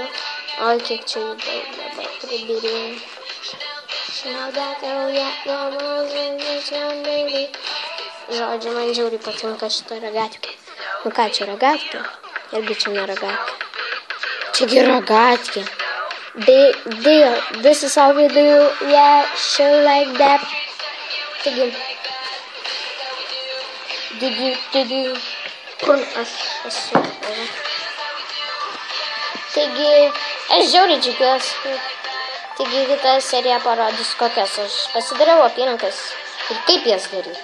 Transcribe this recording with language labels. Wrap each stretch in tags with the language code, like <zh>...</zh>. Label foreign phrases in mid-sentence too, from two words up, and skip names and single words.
<lt>Oi, kiek čia jų daug dabar pribirėjau. Žodžiu, man žiauriai patinka šita ragatkė. Nu ką, čia ragatkė? Irgi čia ne ragatkė. Čiagi ragatkė.</lt> <en>This is how we do. Yeah, sure like that.</en> <lt>Taigi. Kur aš esu? Taigi, aš žiauriai džiaugiuosi. Taigi, kita serija parodys, kokias aš pasidariau apyrankas ir kaip jas daryti.</lt>